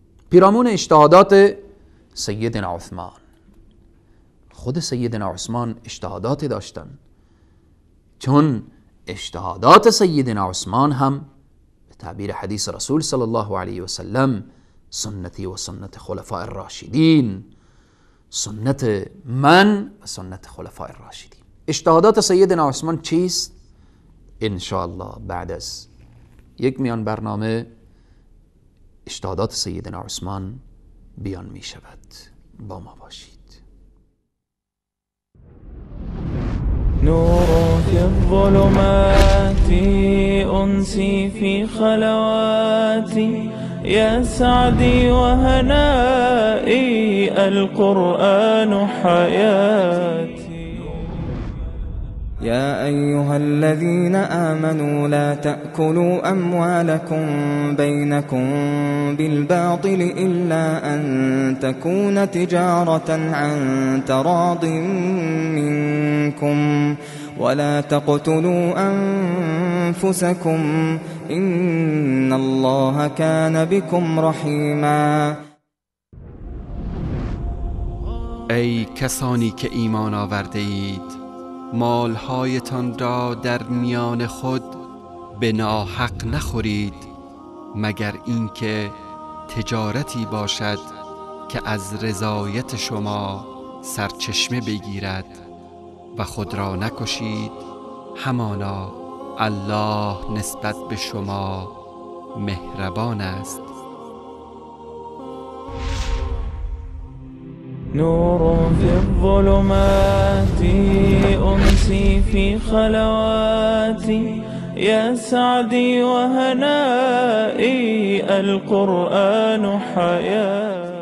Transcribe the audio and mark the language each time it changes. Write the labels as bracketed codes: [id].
[fa] پیرامون اجتهادات سیدنا عثمان، خود سیدنا عثمان اجتهادات داشتن، چون اجتهادات سیدنا عثمان هم به تعبیر حدیث رسول صلی الله علیه و سلم [ar] سنتی و سنت خلفاء الراشدین، [fa] سنت من و سنت خلفاء الراشدین. اجتهادات سیدنا عثمان چیست؟ انشاءالله بعد از یک میان برنامه اجتهادات سیدنا عثمان بیان می شود. با ما باشید. [ar] نور في الظلمات أنسي في خلواتي يا سعدي وهنائي القرآن حياتي. يا أيها الذين آمنوا لا تأكلوا أموالكم بينكم بالباطل إلا أن تكون تجارة عن تراض منكم ولا تقتلوا أنفسكم إن الله كان بكم رحیما. [fa] ای کسانی که ایمان آورده اید، مالهایتان را در میان خود به ناحق نخورید مگر اینکه تجارتی باشد که از رضایت شما سرچشمه بگیرد و خود را نکشید، همانا الله نسبت به شما مهربان است. [ar] نور في الظلمات أنسي في خلواتي يا سعدي وهنائي القرآن حياتي.